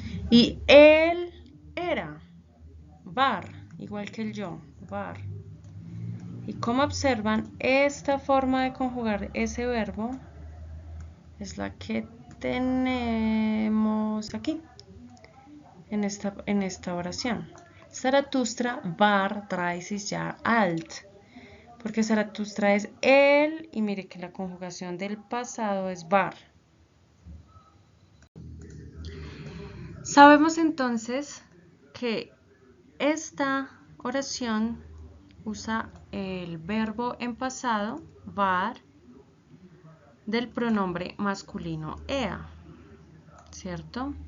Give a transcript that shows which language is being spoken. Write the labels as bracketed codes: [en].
[es] Y él era, war, igual que el yo, war. Y como observan, esta forma de conjugar ese verbo es la que tenemos aquí, en esta oración. [de] Zaratustra war 30 Jahre alt. [es] Porque Zaratustra es él y mire que la conjugación del pasado es war. Sabemos entonces que esta oración usa el verbo en pasado, war, del pronombre masculino ea, ¿cierto?